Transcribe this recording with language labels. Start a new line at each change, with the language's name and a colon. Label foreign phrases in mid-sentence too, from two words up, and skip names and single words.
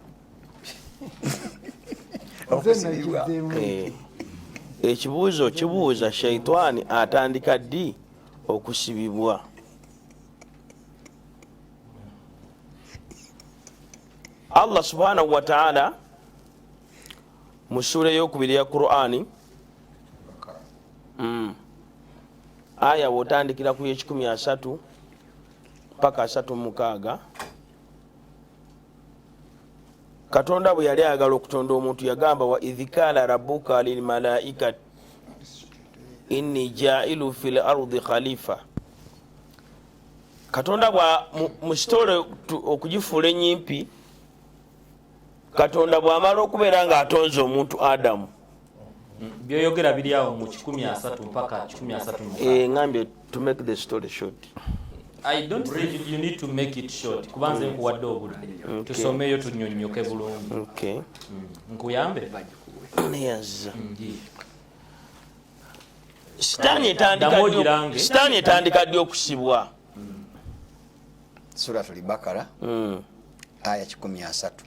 Ganda: ekibuuzo kibuuza shaitani atandika ddi okusibibwa
Arabic: الله سبحانه وتعالى
Ganda: mu sura ey'okubiri ya Qur'ani aya wotandikira ku ye13 paka 36 Katonda bwe yali ayagala okutonda omuntu yagamba
Arabic: وإذ قال ربك للملائكة إني جاعل في الأرض خليفة
Ganda: Katonda bwa musitole okugifuula enyimpi Katonda bw'amala okubeera nga atonze omuntu Adamu byoyogera biri awo mu 13 mpaka 13
English: ngambye to make the story short. I don't think you need to make it short
Ganda: kubanze nkuwadde obudde tusomeyo tunyonyoke bulungi
English: okay
Ganda: nkuyambe yes Sitaani etandika ddi okusibwa Suratul Bakara aya 13